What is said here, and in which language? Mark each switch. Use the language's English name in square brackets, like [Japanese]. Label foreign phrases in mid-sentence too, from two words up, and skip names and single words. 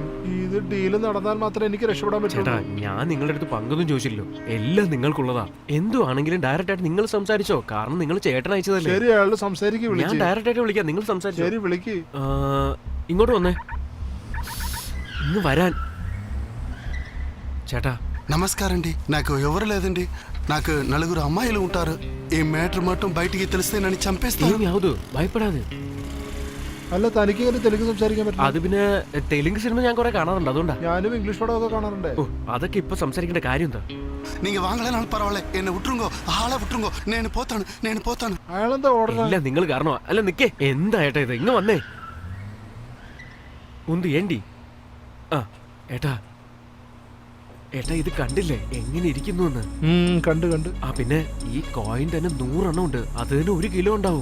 [Malayalam] ഇത് ഡീല് നടന്നാൽ മാത്രമേ എനിക്ക് രക്ഷപ്പെടാൻ ചേട്ടാ, പറ്റൂ. ഞാൻ നിങ്ങളുടെ അടുത്ത് പങ്കൊന്നും ചോദിച്ചില്ലല്ലോ, എല്ലാം നിങ്ങൾക്കുള്ളതാ. എന്തു ആണെങ്കിലും ഡയറക്റ്റ് ആയിട്ട് നിങ്ങൾ സംസാരിച്ചോ, കാരണം നിങ്ങൾ ചേട്ടൻ അയച്ചതല്ലേ. ശരി, അയാള് സംസാരിക്കും. ഞാൻ വിളിച്ച് ഡയറക്റ്റ് ആയിട്ട് വിളിക്കാം, നിങ്ങൾ സംസാരിച്ചോ. ശരി, വിളിക്ക്. ഇങ്ങോട്ട് വന്നേ, ഇന്ന് വരാൻ ചേട്ടാ. [Telugu] నమస్కారం అండి. నాకు ఎవరు లేదండి. నాకు నలుగురు అమ్మాయిలు ఉంటారు. ఈ మ్యాటర్ మొత్తం బయటికి తెలిస్తే నన్ను చంపేస్తాను. ఏం యావదు, భయపడాదు. [Malayalam] അല്ല, തനിക്ക് ഇങ്ങനെ തെലുങ്ക് സംസാരിക്കാൻ പറ്റും? അത് പിന്നെ തെലുങ്ക് സിനിമ ഞാൻ കുറെ കാണാറുണ്ട്, അതുകൊണ്ടാ. ഞാനും ഇംഗ്ലീഷ് പടമൊക്കെ കാണാറുണ്ട്. ഓ, അതൊക്കെ ഇപ്പൊ സംസാരിക്കേണ്ട കാര്യം എന്താ? [Tamil] நீங்க வாங்கலனாலும் பரவாயில்ல, என்ன விட்டுருங்கோ, ஆளை விட்டுருங்கോ, [Telugu] నేను పోతాను. [Malayalam] അയാളെന്താ ഓർഡർ? ഇല്ല, നിങ്ങൾ കാരണമാ. അല്ല നിക്കേ, എന്താ ഏട്ടാ ഇത്? ഇങ്ങ് വന്നേ. ഉണ്ട് ഏണ്ടി. ആ ഏട്ടാ, ഏട്ടാ ഇത് കണ്ടില്ലേ എങ്ങനെ ഇരിക്കുന്നു എന്ന്? കണ്ട്. ആ പിന്നെ ഈ കോയിൻ തന്നെ 100 എണ്ണം ഉണ്ട്. അത് തന്നെ 1 കിലോ ഉണ്ടാവും.